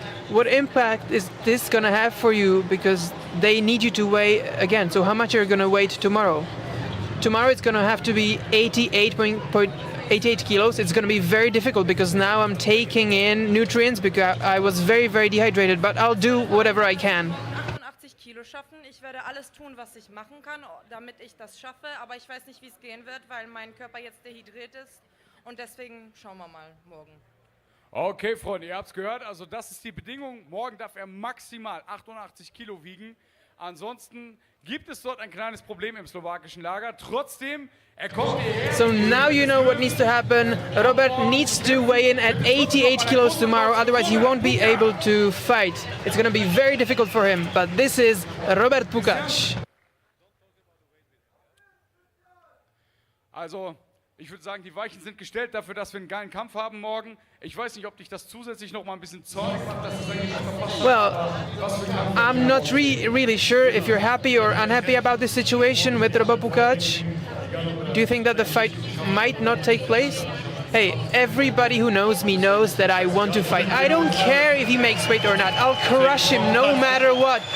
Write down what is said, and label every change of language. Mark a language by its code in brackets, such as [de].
[en] What impact is this going to have for you? Because they need you to weigh again. So how much are you going to weigh tomorrow? Tomorrow it's going to have to be 88 kilos. It's going to be very difficult because now I'm taking in nutrients because I was very, very dehydrated. But I'll do whatever I can. [de] 80 Kilo schaffen. Ich werde alles tun, was ich machen kann, damit ich das schaffe. Aber ich weiß nicht, wie es gehen wird, weil mein Körper jetzt dehydriert ist. Und deswegen schauen wir mal morgen. Okay, Freunde, ihr habt es gehört. Also das ist die Bedingung. Morgen darf er maximal 88 Kilo wiegen. Ansonsten gibt es dort ein kleines Problem im slowakischen Lager. Trotzdem, er kommt hierher. [en] So now you know what needs to happen. Robert needs to weigh in at 88 kilos tomorrow, otherwise he won't be able to fight. It's going to be very difficult for him, but this is Robert Pukac. [de] Also, ich würde sagen, die Weichen sind gestellt dafür, dass wir einen geilen Kampf haben morgen. Ich weiß nicht, ob dich das zusätzlich noch mal ein bisschen zornig macht, dass es eigentlich verpasst. [en] Well, I'm not really sure if you're happy or unhappy about this situation with Robert Pukac. Do you think that the fight might not take place? Hey, everybody who knows me knows that I want to fight. I don't care if he makes weight or not. I'll crush him no matter what.